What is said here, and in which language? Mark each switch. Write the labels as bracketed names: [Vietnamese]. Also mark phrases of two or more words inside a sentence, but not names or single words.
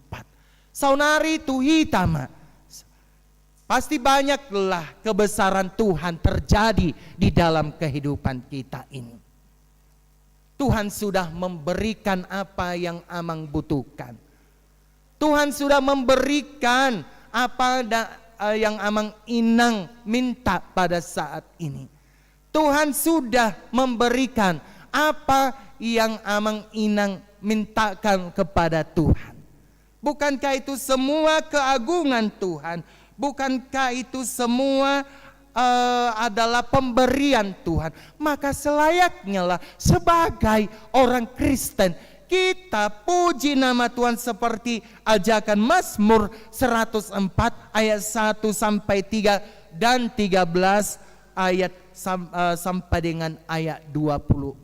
[Batak Toba] Saunari tuhitama, [Indonesian] pasti banyaklah kebesaran Tuhan terjadi di dalam kehidupan kita ini. Tuhan sudah memberikan apa yang amang butuhkan. Tuhan sudah memberikan apa yang [Batak Toba] amang inang [Indonesian] minta pada saat ini. Tuhan sudah memberikan apa yang [Batak Toba] amang inang [Indonesian] mintakan kepada Tuhan. Bukankah itu semua keagungan Tuhan? Bukankah itu semua adalah pemberian Tuhan? Maka selayaknya lah sebagai orang Kristen kita puji nama Tuhan seperti ajakan Mazmur 104 ayat 1 sampai 3 dan 13 ayat sampai dengan ayat 24.